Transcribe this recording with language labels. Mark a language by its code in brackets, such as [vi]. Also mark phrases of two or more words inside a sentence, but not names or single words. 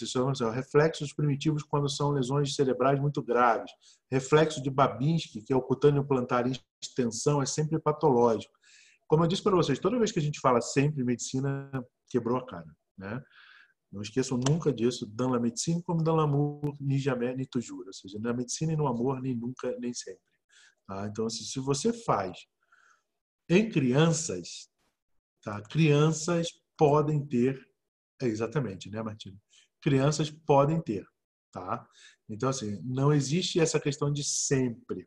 [pt] São reflexos primitivos quando são lesões cerebrais muito graves. Reflexo de Babinski, que é o cutâneo plantar em extensão, é sempre patológico. Como eu disse para vocês, toda vez que a gente fala sempre em medicina, quebrou a cara. Né? Não esqueçam nunca disso, [fr] dans la médecine como dans l'amour, ni jamais, ni toujours. [pt] Ou seja, na medicina e no amor, nem nunca, nem sempre. Tá? Então, se você faz em crianças, tá? Crianças podem ter, exatamente, né, Martina? Crianças podem ter, tá? Então, assim, não existe essa questão de sempre.